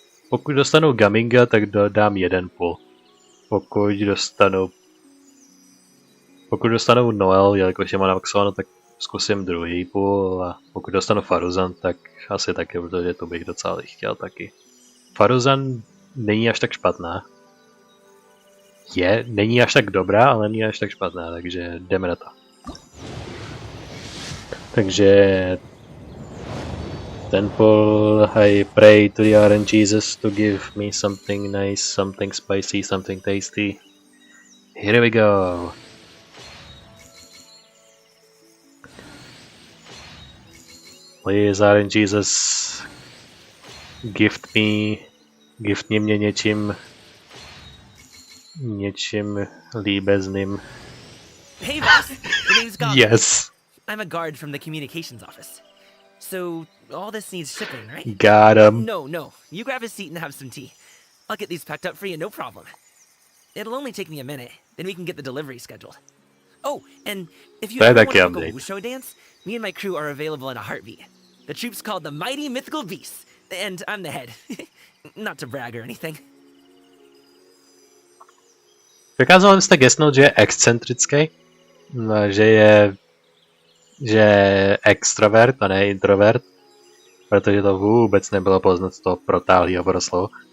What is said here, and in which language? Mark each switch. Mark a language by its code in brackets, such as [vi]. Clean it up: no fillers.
[cs] Pokud dostanu Gaminga, tak dodám 1 půl. Pokud dostanu Noel, jelikož je má namaxováno, tak zkusím 2 půl a pokud dostanu Faruzan, tak asi taky, protože to bych docela chtěl taky. Faruzan není až tak špatná. Není až tak dobrá, ale není až tak špatná, takže jdeme na to. [en] Takže Temple, I pray to the Orange Jesus to give me something nice, something spicy, something tasty. Here we go. [cs] Please, Orange Jesus, gift mě něčím líbezným. [en] Hey boss, the name's Goblin. Yes. I'm a guard from the communications office. So, all this needs shipping, right? Got him. No. You grab a seat and have some tea. I'll get these packed up for you, no problem. It'll only take me a minute, then we can get the delivery scheduled. Oh, and if you ever want to book a show dance, me and my crew are available in a heartbeat. The troup's called the Mighty Mythical Beasts, and I'm the head. Not to brag or anything. [cs] Dokázal jste guessnout, že je excentrický? No, že je extrovert a ne introvert, protože to vůbec nebylo poznat z toho protáhlého proslovu.